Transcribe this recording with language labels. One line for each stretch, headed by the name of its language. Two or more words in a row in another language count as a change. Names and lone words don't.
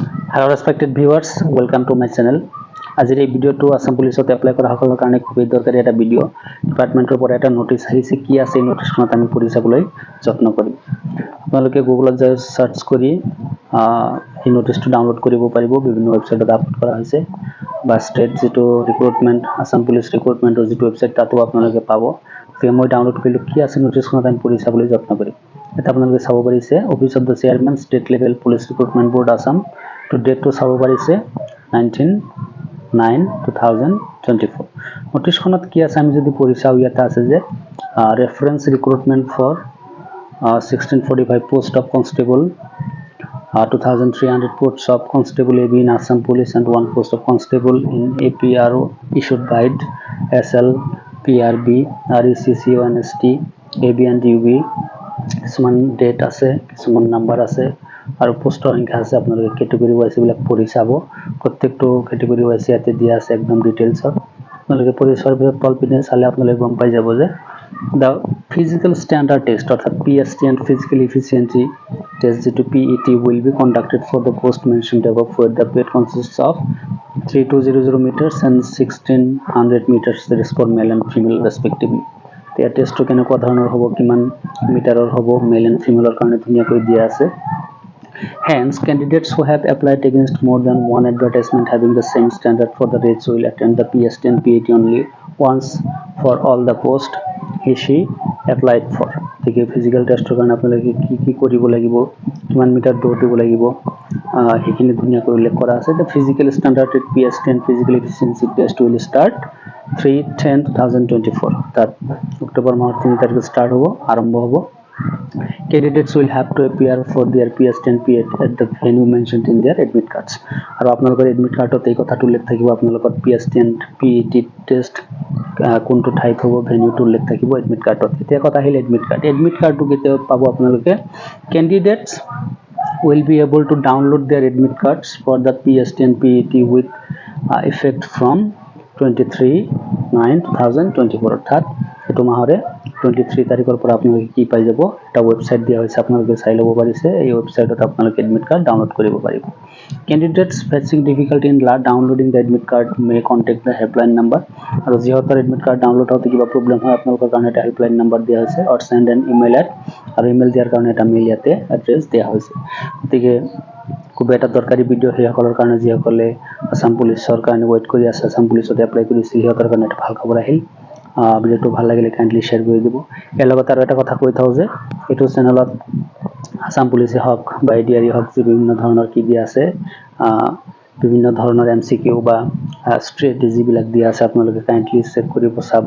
English: Hello respected viewers, welcome to my channel.
Assamese: আজিৰ এই ভিডিওটো আসাম পুলিচত এপ্লাই কৰা সকলৰ কাৰণে খুবই দৰকাৰী এটা ভিডিও। ডিপাৰ্টমেন্টৰ পৰা এটা নোটিছ আহিছে, কি আছে এই নোটিছখনত আমি পঢ়ি চাবলৈ যত্ন কৰিম। আপোনালোকে গুগলত যাই সাৰ্চ কৰি এই নোটিছটো ডাউনলোড কৰিব পাৰিব। বিভিন্ন ওয়েবসাইটত আপলোড কৰা হৈছে বা ষ্টেট যেটো ৰিক্ৰুটমেন্ট আসাম পুলিচ ৰিক্ৰুটমেন্টৰ যেটো ওয়েবসাইট তাতো আপোনালোকে পাব। তেতিয়া মই ডাউনলোড কৰিলো, কি আছে নোটিছখনত আমি পঢ়ি চাবলৈ যত্ন কৰিম। এটা আপোনালোকে চাব পাৰিছে,
English: office of the chairman state level police recruitment board Assam to date to
Assamese: চাব পাৰিছে 19/9/2024 নোটিছখনত কি আছে আমি যদি পঢ়ি চাও, ইয়াতে আছে যে
English: reference recruitment for 1645 post of constable, 2300 posts of constable AB in Assam police and 1 post of constable in APRO issued by SL PRB RECC ONST AB and UB।
Assamese: কিছুমান ডেট আছে, কিছুমান নাম্বার আছে আৰু পোস্টৰ সংখ্যা আছে। আপোনালোকে
English: category wise
Assamese: বিলাক পঢ়ি চাব। প্ৰত্যেকটো
English: category wise
Assamese: ইয়াতে দিয়া আছে একদম ডিটেইলছত। আপোনালোকে পঢ়ি চোৱাৰ পিছত তলপিনে চালে আপোনালোকে গম পাই যাব যে
English: the physical standard test অৰ্থাৎ PST and physical efficiency test যেটো PET will be conducted for the post mentioned above, where the weight consists of 3200 meters and 1600 meters, that is for male and female respectively।
Assamese: त्या টেষ্টটো কেনেকুৱা ধৰণৰ হ'ব, কিমান মিটাৰৰ হ'ব,
English: male and female
Assamese: কাৰণে ধুনীয়াকৈ দিয়া আছে।
English: Hence, candidates who have applied against more than one advertisement having the same standard for the rates will attend the PST and PET only once for all the post he/she applied for।
Assamese: গতিকে
English: physical test
Assamese: কাৰণে আপোনালোকে কি কৰিব লাগিব, কিমান মিটাৰ দৌৰ দিব লাগিব, সেইখিনি ধুনীয়াকৈ উল্লেখ কৰা আছে।
English: The physical standard PST and physical efficiency test will start 3/10/2024
Assamese: তাত অক্টোবৰ মাহৰ 3 তাৰিখে স্টার্ট হ'ব, আৰম্ভ হ'ব।
English: Candidates will have to appear for their PST and PET at the venue mentioned in their admit cards।
Assamese: আৰু আপোনালোকৰ
English: admit card
Assamese: এই কথাটো উল্লেখ থাকিব, আপোনালোকৰ
English: PST and PET test
Assamese: কোনটো ঠাইত হ'ব, ভেনিউটো উল্লেখ থাকিব
English: admit card.
Assamese: এতিয়া কথা আহিল
English: admit card. admit card
Assamese: কেতিয়া পাব আপোনালোকে?
English: Candidates will be able to download their admit cards for the PST and PET with effect from
Assamese: 23/9/2024 অৰ্থাৎ এটো মাহৰে 23 তাৰিখৰ পৰা আপোনালোকে কি পাই যাব, এটা ওয়েবসাইট দিয়া হৈছে, আপোনালোকে চাই ল'ব পাৰিছে। এই ওয়েবসাইটত আপোনালোকে
English: admit card download
Assamese: কৰিব পাৰিব।
English: Candidates facing difficulty in downloading the admit card may contact the helpline number।
Assamese: আৰু যিহেতু
English: admit card download
Assamese: হওঁতে কিবা প্ৰবলেম হয়, আপোনালোকৰ কাৰণে এটা
English: helpline number
Assamese: দিয়া হৈছে,
English: or send an email at,
Assamese: আৰু ইমেইল দিয়াৰ কাৰণে এটা মেইল ইয়াতে এড্ৰেছ দিয়া হৈছে। গতিকে খুব এটা দৰকাৰী ভিডিও সেইসকলৰ কাৰণে যিসকলে আসাম পুলিচৰ কাৰণে ৱেইট কৰি আছে, আসাম পুলিচত এপ্লাই কৰিছে, সিহঁতৰ কাৰণে এটা ভাল খবৰ আহিল। ভিডিওটো ভাল লাগিলে
English: kindly share
Assamese: কৰি দিব। ইয়াৰ লগত আৰু এটা কথা কৈ থাকোঁ যে এইটো চেনেলত আসাম পুলিচে হওক বা এডিআৰই হওক, বিভিন্ন ধৰণৰ কি দিয়া আছে, বিভিন্ন ধৰণৰ MCQ বা ষ্ট্ৰেটেজি বিলাক দিয়া আছে, আপোনালোকে
English: kindly check
Assamese: কৰিব চাব।